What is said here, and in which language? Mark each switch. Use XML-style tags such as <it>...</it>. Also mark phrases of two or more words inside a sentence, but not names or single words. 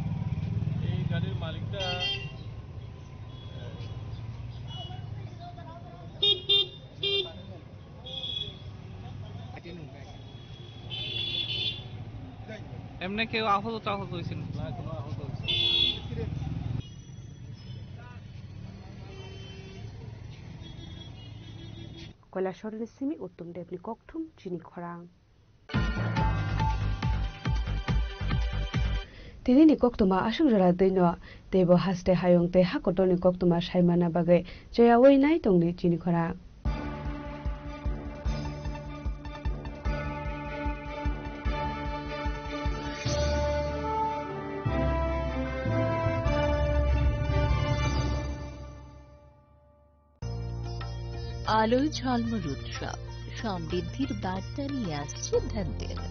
<bn>এই গাড়ির মালিকটা এমনি কেউ আহত হয়েছিল না? কোনো আহত হয়েছে</bn> <trp>Koilashor Simi Uttum Debni Koktum Chini Khorang Tini ni Koktuma Ashugjara Dino Debo Haste Hayong Te Hakotoni Koktuma Shaimana Bagai Jaya Wei Nai Tongni Chini Khorang</trp> <bn>আলোয় ঝলমল উৎসব সমৃদ্ধির বার্তা নিয়ে আসছে ধনতেরাস।</bn>